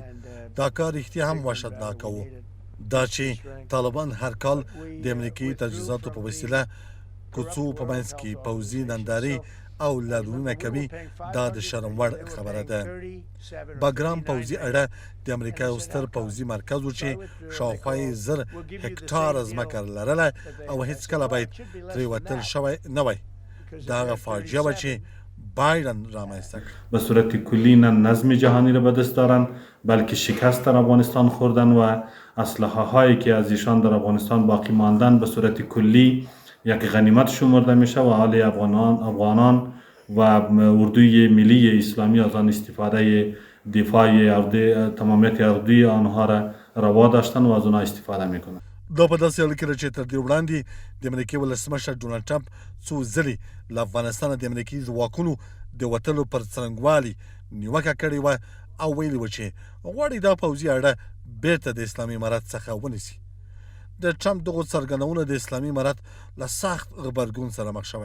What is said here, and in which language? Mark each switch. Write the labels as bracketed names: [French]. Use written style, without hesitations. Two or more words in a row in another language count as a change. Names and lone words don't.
[Pashto] دا کار رښتیا هم وحشتناکه و. دا چې طالبان هر کال د امریکایي تجهیزاتو په وسیله کوڅو په منځ کې پوځي نندارې او لارونه کوي دا د شرم وړ خبره ده. بګرام پوځي اډه د امریکا یو ستر پوځي مرکز و چې شاوخوا یې 1000 هکټاره ځمکه لرله او هېڅکله باید ترې وتل شوی نه وای. دا هغه فاجعه وه چې بایدن رامنځته کړه. [Persian] به صورت کلی نه نظم جهانی را به دست دارند بلکه شکست در افغانستان خوردن و اسلحه هایی که از ایشان در افغانستان باقی ماندن به صورت کلی یک غنیمت شمرده میشه و حال افغانان و اردوی ملی اسلامی از آن استفاده دفاع تمامیت اردوی آنها را روا داشتن و از آنها استفاده میکنن. [Pashto] دا په داسې حال کې چې تر دې وړاندې د امریکې ولسمشر ډونالډ ټرمپ څو ځلې له افغانستانه د امریکایي ځواکونو د وتلو پر څرنګوالي نیوکه کړې وه او ویلي و چې غواړي دا پوځي اډه بیرته د اسلامي امارت څخه ونیسي. د ټرمپ دغو څرګندونو د اسلامي امارت له سخت غبرګون سره مخ شوی.